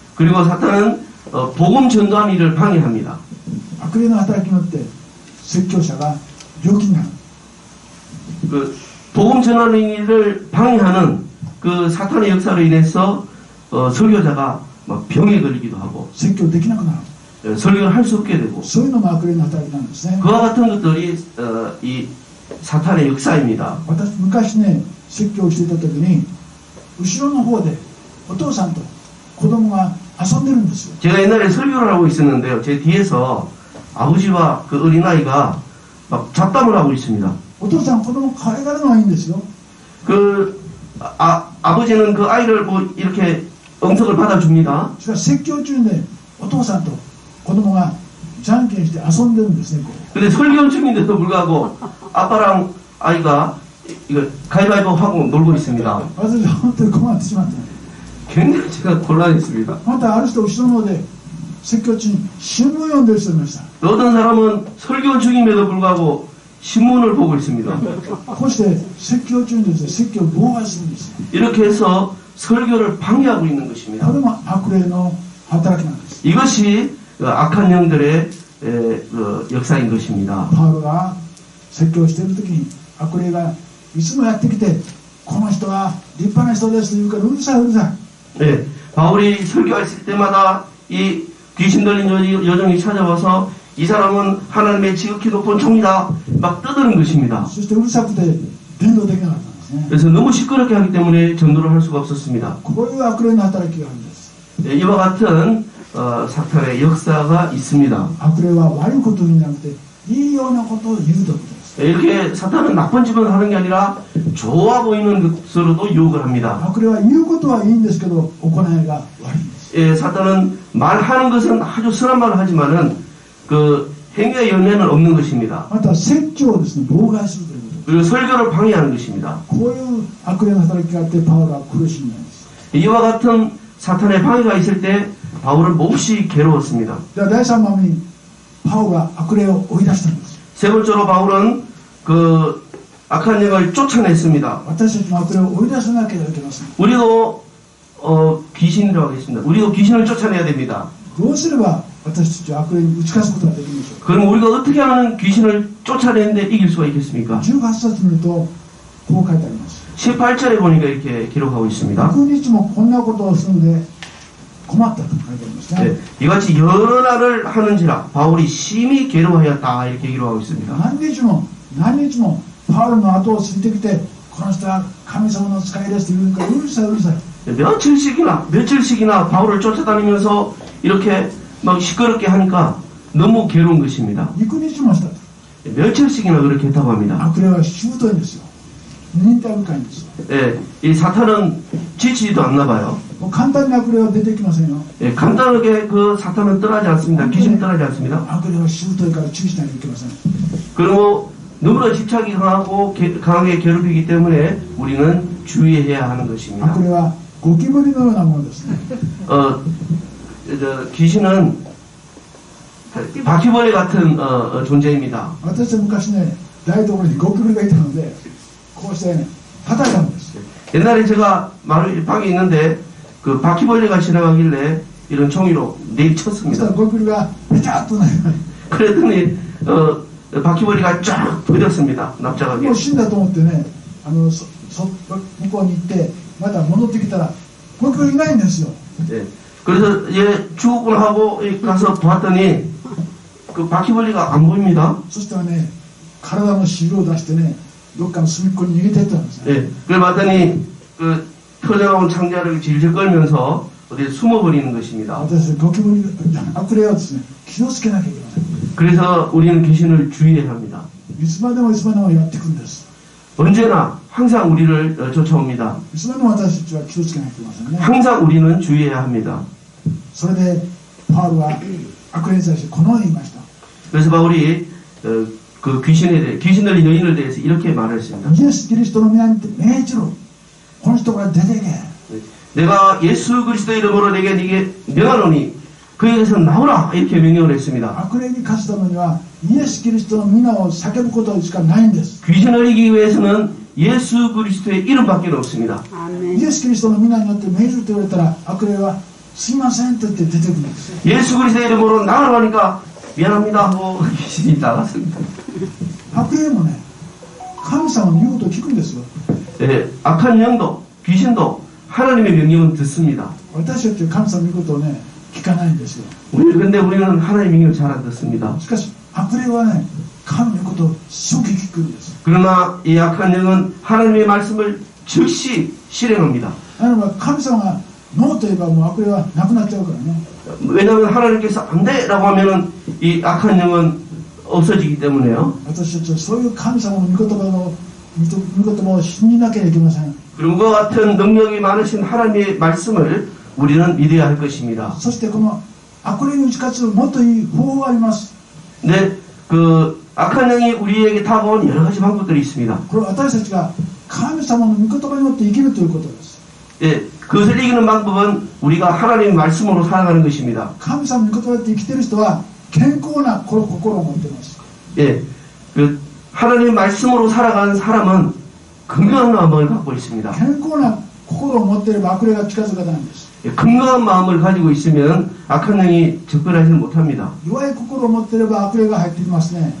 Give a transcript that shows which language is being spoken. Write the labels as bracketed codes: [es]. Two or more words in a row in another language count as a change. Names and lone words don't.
[ko] 그리고 사탄은 복음 전도하는 일을 방해합니다. [ja] 悪霊の働きによって説教者が病気になる。 [ko] 그 복음 전하는 일을 방해하는 그 사탄의 역사로 인해서 설교자가 막 병에 걸리기도 하고 [ja] 説教できなくなる。 [ko] 설교를 할 수 없게 되고 [ja] そういうのも悪霊の働きなんですね。 [ko] 그와 같은 것들이 이 사탄의 역사입니다. [ja] 私昔ね説教をしていた時に後ろの方でお父さんと子供が遊んでるんですよ。 [ko] 제가 옛날에 설교를 하고 있었는데요. 제 뒤에서 아버지와 그 어린아이가 막 잡담을 하고 있습니다. [ja] お父さん子供可愛がるのはいいんですよ。 [ko] 아버지는 그 아이를 뭐 이렇게 응석을 받아줍니다. [ja] しかし説教中にねお父さんと子供がじゃんけんして遊んでるんですね。 [ko] 근데 설교 중인데도 불구하고 아빠랑 아이가 이거 가위바위보 하고 놀고 있습니다. [ja] 私は本当に困ってしまった。 [ko] 굉장히 제가 곤란했습니다. [ja] またある人後ろの方で説教中に新聞読んでる人いました。 [ko] 어떤 사람은 설교 중임에도 불구하고 신문을 보고 있습니다. [ja] こうして説教中にですね、説教を妨害するんですよ。 [ko] 이렇게 해서 설교를 방해하고 있는 것입니다. [ja] これも悪霊の働きなんです。 [ko] 이것이 악한 영들의 역사인 것입니다. [ja] パウロが説教している時に悪霊がいつもやってきて、この人は立派な人ですと言うからうるさいうるさい。 [ko] 네, 바울이 설교했을 때마다 이 귀신 들린 여종이 찾아와서 이 사람은 하나님의 지극히 높은 종이다 막 떠드는 것입니다. [ja] そしてうるさくて伝道できなかったんですね。 [ko] 그래서 너무 시끄럽게 하기 때문에 전도를 할 수가 없었습니다. [ja] こういう悪霊の働きがあるんです。 [ko] 네, 이와 같은 사탄의 역사가 있습니다. [ja] 悪霊は悪いことにじゃなくていいようなことを言うということです。 [ko] 네, 이렇게 사탄은 나쁜 짓만 하는 게 아니라 좋아 보이는 것으로도 유혹을 합니다. [ja] 悪霊は言うことはいいんですけど行いが悪いんです。 [ko] 예, 사탄은 말하는 것은 아주 선한 말을 하지만은 그 행위의 연례는 없는 것입니다. [ja] また説教をですね妨害するということ。 [ko] 그리고 설교를 방해하는 것입니다. [ja] こういう悪霊の働きがあってパウロは苦しんだんです。 [ko] 이와 같은 사탄의 방해가 있을 때 바울은 몹시 괴로웠습니다. [ja] では第3番目にパウロが悪霊を追い出したんです。 [ko] 세 번째로 바울은 그 악한 영을 쫓아냈습니다. [ja] 私たちも悪霊を追い出さなければいけません。 [ko] 우리도 귀신이라고 하겠습니다. 우리도 귀신을 쫓아내야 됩니다. [ja] どうすれば私たちは悪霊に打ち勝つことができるんでしょうか。 [ko] 그럼 우리가 어떻게 하면 귀신을 쫓아내는데 이길 수가 있겠습니까? [ja] 18 節見るとこう書いてあります。 [ko] 18절에 보니까 이렇게 기록하고 있습니다. [ja] 100 日もこんなことをするので困ったと書いてありますね。 [ko] 네, 이같이 여러 날을 하는지라 바울이 심히 괴로워하였다 이렇게 기록하고 있습니다. [ja] 何日も何日もパウロの後をついてきてこの人は神様の使いですと言うからうるさいうるさい。 [ko] 며칠씩이나 바울을 쫓아다니면서 이렇게 막 시끄럽게 하니까 너무 괴로운 것입니다. [ja] 幾日もしたと。 [ko] 며칠씩이나 그렇게 했다고 합니다. [ja] 悪霊はしぶといんですよ。忍耐深いんですよ。 [ko] 예, 이 사탄은 지치지도 않나 봐요. [ja] もう簡単に悪霊は出てきませんよ。 [ko] 예, 간단하게 그 사탄은 떠나지 않습니다. 귀신은 떠나지 않습니다. [ja] 悪霊はしぶといから注意しなきゃいけません。 [ko] 그리고 너무나 집착이 강하고 강하게 괴롭히기 때문에 우리는 주의해야 하는 것입니다. [ja] 悪霊はゴキブリのようなものですね。 [ko] 귀신은 바퀴벌레 같은 존재입니다. [ja] 私は昔ね台所にゴキブリがいたのでこうしてね叩いたんです。 [ko] 옛날에 제가 방에 있는데 그 바퀴벌레가 지나가길래 이런 종이로 [ja] そしたら [ko] 내리쳤습니다. [ja] ゴキブリがペチャッとね [ko] 그랬더니 바퀴벌레가 쫙 버렸습니다. 납작하게. [ja] もう死んだと思ってね向こうに行ってまた戻ってきたらゴキブリいないんですよ。 [ko] 예. 그래서 얘 죽었구나 하고 가서 봤더니 그 바퀴벌레가 안 보입니다. [ja] そしたらね体の汁を出してねどっかの隅っこに逃げていったんですね。 [ko] 예. 그걸 봤더니 그 터져나온 창자를 질질 끌면서 어디에 숨어버리는 것입니다. [ja] 私ゴキブリ悪霊はですね気をつけなきゃいけません。 [ko] 그래서 우리는 귀신을 주의해야 합니다. [ja] いつまでもいつまでもやってくるんです。 [ko] 언제나 항상 우리를 쫓아옵니다. [ja] いつまでも私たちは気をつけなきゃいけませんね。 [ko] 항상 우리는 주의해야 합니다. [ja] それでパウロは悪霊に対してこのように言いました。 [ko] 그래서 바울이 그 귀신 들린 여인을 대해서 이렇게 말했습니다. [ja] イエス・キリストの皆に命じろ。この人から出ていけ。 [ko] 내가 예수 그리스도의 이름으로 내게 명하노니 그에게서 나오라 이렇게 명령을 했습니다. [ja] 悪霊に勝つためにはイエス・キリストの皆を叫ぶことしかないんです。 [ko] 귀신을 이기기 위해서는 예수 그리스도의 이름밖에 없습니다. [ja] イエス・キリストの皆によって命じると言われたら悪霊はすいませんと言って出てくるんです。 [ko] 예수 그리스도의 이름으로 나가라고 하니까 미안합니다 하고 귀신이 나갔습니다. [ja] 悪霊もね神様の言うことを聞くんですよ。 [ko] 예, 악한 영도 귀신도 하나님의 명령은 듣습니다. [ja] 私たちは神様の言うことをね聞かないんですよ。 [ko] 근데 우리는 하나님의 명령을 잘 안 듣습니다. [ja] しかし悪霊はね神の言うことを即聞くんです。 [ko] 그러나 이 악한 영은 하나님의 말씀을 즉시 실행합니다. [ja] なので神様がノーと言えばもう悪霊はなくなっちゃうからね。 [ko] 왜냐하면 하나님께서 안 돼라고 하면은 이 악한 영은 없어지기 때문에요. [ja] 私たちはそういう神様の御言葉を信じなければいけません。 [ko] 그리고 그와 같은 능력이 많으신 하나님의 말씀을 우리는 믿어야 할 것입니다. [ja] そしてこの悪霊に打ち勝つもっといい方法があります。 [ko] 근데 그 악한 영이 우리에게 다가온 여러 가지 방법들이 있습니다. [ja] これは私たちが神様の御言葉によって生きるということです。 [ko] 예, 그것을 이기는 방법은 우리가 하나님의 말씀으로 살아가는 것입니다. [ja] 神様の御言葉で生きている人は健康な心を持っています。 [ko] 예, 그 하나님의 말씀으로 살아가는 사람은 건강한 마음을 갖고 있습니다. [ja] 健康な心を持っていれば悪霊が近づかないんです。 [ko] 예, 건강한 마음을 가지고 있으면 악한 영이 접근하지는 못합니다. [ja] 弱い心を持っていれば悪霊が入ってきますね。